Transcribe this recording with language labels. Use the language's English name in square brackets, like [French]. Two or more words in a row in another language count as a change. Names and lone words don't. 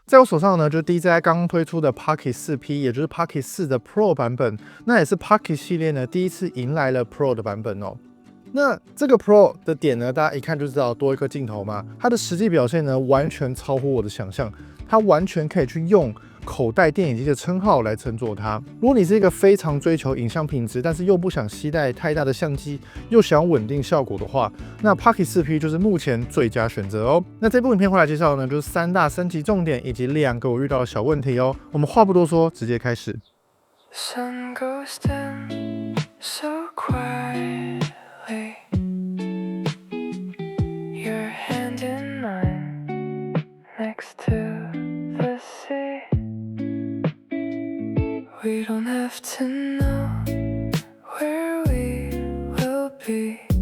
[Chinese] 在我手上呢，就是 DJI 剛剛推出的 Pocket 4P， 也就是 Pocket 4的 Pro 版本，那也是 Pocket 系列呢第一次迎來了 Pro 的版本哦。那這個 Pro 的點呢，大家一看就知道多一個鏡頭嘛，它的實際表現呢完全超乎我的想象，它完全可以去用口袋電影機的稱號來稱作它。如果你是一個非常追求影像品質，但是又不想攜帶太大的相機，又想要穩定效果的話，那 Pocket 4P 就是目前最佳選擇哦。那這部影片會來介紹的呢，就是3大升級重點以及2個我遇到的小問題哦。我們話不多說，直接開始。 [English] Sun goes down so quietly, your hand in mine next to the sea. We don't have to know where we will be.